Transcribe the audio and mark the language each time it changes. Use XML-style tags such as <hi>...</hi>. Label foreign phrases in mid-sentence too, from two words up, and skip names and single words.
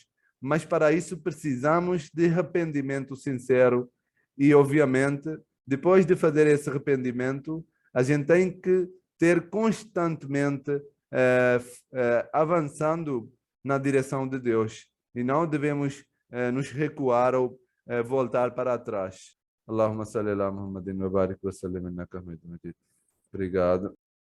<pt>Mas para isso precisamos de arrependimento sincero e, obviamente, depois de fazer esse arrependimento, a gente tem que ter constantemente avançando na direção de Deus e não devemos nos recuar ou voltar para trás.</pt> <ar>اللهم صل على محمد وبارك وسلم إنك حميد مجيد.</ar> <pt>Obrigado.</pt>